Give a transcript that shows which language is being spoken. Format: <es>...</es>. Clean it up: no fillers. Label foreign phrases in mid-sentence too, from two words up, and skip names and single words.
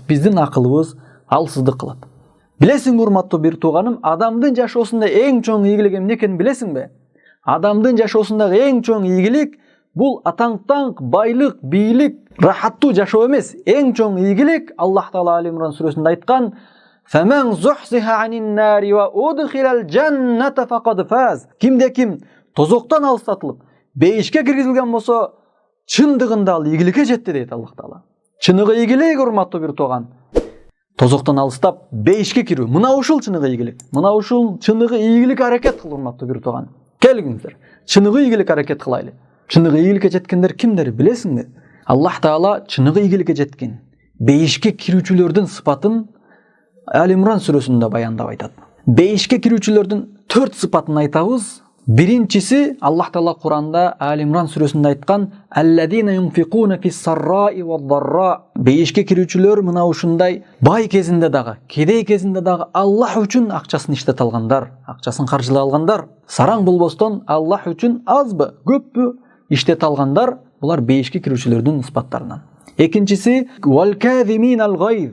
<ky>Биздин акылыбыз алсыздык кылат. Билесиңби, урматтуу бир тууганым, адамдын жашоосунда эң чоң ийгилик эмне экенин билесиңби? Адамдын жашоосундагы эң чоң ийгилик бул атаң-таң, байлык, бийлик, рахаттуу жашоо эмес. Эң чоң ийгилик Аллах Таала Али Имран сүрөсүндө айткан:</ky> <ar>"فمن زحزح عن النار وأدخل الجنة فقد فاز".</ar> <ky>Кимде ким тозоктон алыстатылып, бейишке киргизилген болсо, чындыгында ал ийгиликке жетти дейт Аллах Таала. Чыныгы ийгилик, урматтуу бир тууган, тозоктон алыстап бейишке кирүү. Мына ушул чыныгы ийгилик. Мына ушул чыныгы ийгилик аракет кылуу, урматтуу бир тууган. Келиңиздер. Чыныгы ийгилик аракет кылайлы. Чыныгы ийгиликке жеткендер кимдер билесиңби? Аллах Таала чыныгы ийгиликке жеткен бейишке кирүүчүлөрдүн сыпатын Ал-Имран сүрөсүндө баяндап айтат. Бейишке кирүүчүлөрдүн 4 сыпатын айтабыз. Биринчиси Аллах Таала Куранда Ал-Имран сүрөсүндө айткан:</ky> <ar>"الذين ينفقون في السراء والضراء".</ar> <ky>Бейишке кирүүчүлөр мына ушундай бай кезинде дагы, кедей кезинде дагы Аллах үчүн акчасын иштете алгандар, акчасын каржылай алгандар. Сараң болбостон Аллах үчүн азбы, көппү иштете алгандар. Булар бейишке кирүүчүлөрдүн сыпаттарынан. Экинчиси</ky> <ar>والكاظمين الغيظ.</ar>